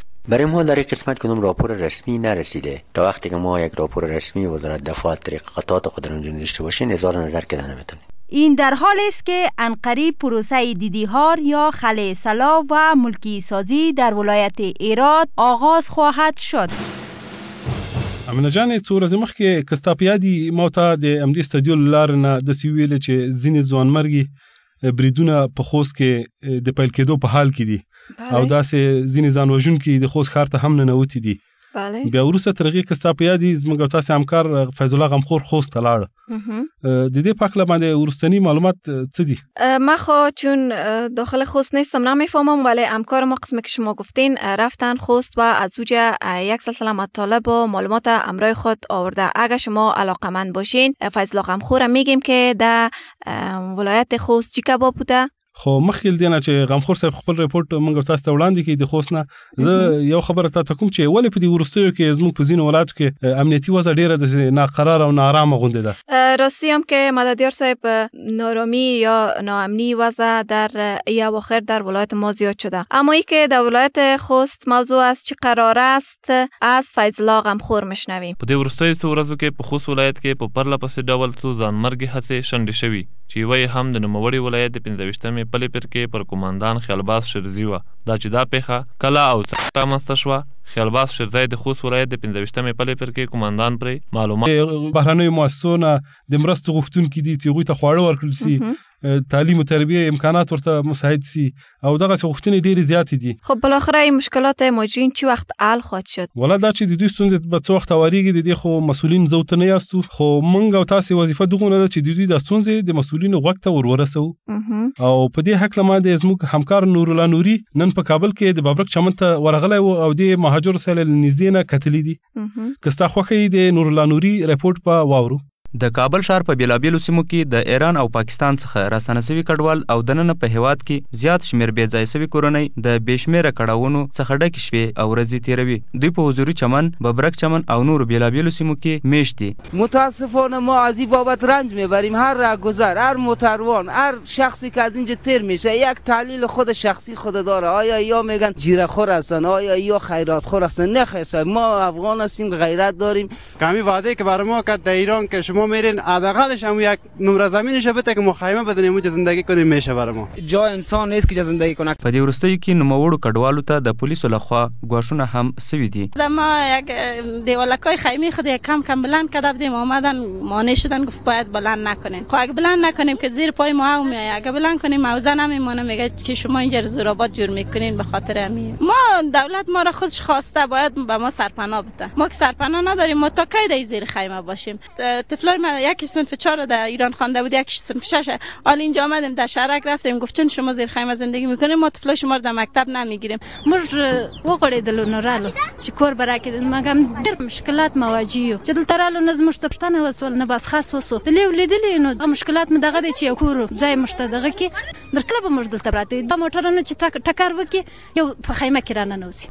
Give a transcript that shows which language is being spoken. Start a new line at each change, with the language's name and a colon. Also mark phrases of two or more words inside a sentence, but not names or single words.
Persian: برای ما در این قسمت کنم راپور رسمی نرسیده. تا وقتی که ما یک راپور رسمی وزارت دفاع طریق قطعات خود را داشته باشیم اظهار نظر کردن نمیتونیم. این در حالی است که عنقریب پروسه دیدیهار یا خلع سلا و ملکی سازی در ولایت هرات آغاز خواهد شد.
Pashto: امینه جان څو ورځې مخکې کستا پیادي موته د امدی استودیو لار نه د سی ویل چې ځینې ځوانمرګي بریدونه په خوست کې د پیل کېدو په حال کې دي او داسې ځینې ځانوژونکي د خوست ښار ته هم ننوتي دي. بله. بیا وروسته تر هغې که ستا په یاد وي زموږ او تاسې همکار فیض الله غمخور خوست ته لاړه. د دې په هکله باندې وروستني معلومات څه دي؟
Persian: ما خب چون داخل خوست نیستم نمیفهمم، ولی همکار ما قسمی که شما گفتین رفتن خوست و از اوجا یک سلسله مطالب و معلومات امرای خود آورده. اگر شما علاقمند باشین فیض الله غمخور میگیم که در ولایت خوست چی کباب بوده.
Pashto: خو مخکې دینه چې غمخور صاحب خپل ریپورت موږ تاسو ته وړاندې کړي د خوست نه، زه یو خبره ته کوم چې ولې په دې وروستیو کې زموږ په ځینو ولایتو کې امنیتي وضع ډیره د ناقرار او نارامه غونډه ده.
Persian: راستی هم که مددیار صاحب نارامی یا ناامنی وضع در اواخر در ولایت ما زیاد شده، اما ای که در ولایت خوست موضوع از چه قرار است از فیض الله غمخور میشنویم.
Pashto: په دې وروستیو څو ورځو کې په خوست ولایت کې په پرله پسې ډول څو ځانمرګي هڅې شنډې شوي چې یوه یې هم د نوموړي ولایت د 25مې پلې پر کې پر قوماندان خیالباز شیرزي وه. دا چې دا پیښه کله او څنګه رامنځته شوه، خیالباز شیرزی د خوست ولایت د 25مې پلې پر کې قوماندان پرې معلومات بهرنیو مؤسسو نه د مرستو غوښتونکي دي چې هغوی ته خواړه ورکړل سي، تعلیم و تربیه امکانات ورته مساعد سي او دغه غوښتنې ډېرې زیاتې دي.
Persian: خب بالاخره این مشکلات مهاجرین چی وخت حل خواهد شد؟
Pashto: والا دا چې د دوی ستونزې به څه وخت هوارېږي د دې خو مسؤلین زه ورته نه یاستو، خو موږ او تاسې وظیفه دغونه ده چې د دوی دا ستونزې د مسؤلینو غوږ ته ورورسوو. او په دې هکله ما د زموږ همکار نورالله نوري نن په کابل کې د بابرک چمن ته ورغلی و او د مهاجرو سره له نږدې نه کتلي دي. که ستا خوښه یې د نورالله نوري ریپورټ په واورو. د کابل ښار په بیلابیلو سیمو کې د ایران او پاکستان څخه راستنه سوي کډوال او دننه په هیواد کې زیات شمیر بې ځای سوي کورنۍ د بې شمیره کړاوونو څخه ډکې شوې او ورځې تیروي. دوی په حضوري چمن، ببرک چمن او نورو بیلابیلو سیمو کې میشت دي.
Persian: متاسفانه ما از این بابت رنج میبریم. هر رهگذر، هر موتروان، هر شخصی که از اینجا تیر میشه یک تحلیل خود شخصی خود داره. آیا یا میگن جیره‌خور هستن، آیا یا خیراتخور هستن. نه خیر، ما افغان هستیم، غیرت داریم. کمی وعده که برای ما کرد در ایران که شما میرین حداقلش هم یک نمره زمینش بده که مخیمه بدنیم اونجا زندگی کنیم میشه برای ما. جا انسان نیست که زندگی کنه.
Pashto: په دې وروستیو کې نوموړو کډوالو ته د پولیسو لخوا ګواښونه هم سوي دي.
Persian: ما یک دیوالکای خیمه خود یک کم بلند کرده بودیم، اومدن مانع شدن گفت باید بلند نکنین. خب اگه بلند نکنیم که زیر پای ما هم میاد، اگه بلند کنیم موزه نمیمونه، میگه که شما اینجا زورآباد جور میکنین به خاطر همین. ما دولت ما را خودش خواسته باید به ما سرپناه بده. ما که سرپناه نداریم، ما تا کی در زیر خیمه باشیم؟ طفلای من یکی صنف 4 در ایران خوانده بود، یکی صنف 6. حالا اینجا آمدیم در شهرک رفتیم گفتن شما زیر خیمه زندگی میکنیم، ما طفلای شما رو در مکتب نمیگیریم.
Pashto: موږ وغړېدلو نو رالو چې کور به راکړي، مګم ډېر مشکلات مواجه یو چې دلته رالو نه زموږ څه پوښتنه وسول نه بس خاص وسو تللی ولیدلې نو مشکلات مو دغه دی چې یو کور ځای موږ ته دغه کې درکله به موږ دلته پراته یو د موټرونو چې ټکر وکړي یو په خیمه کې راننوځي.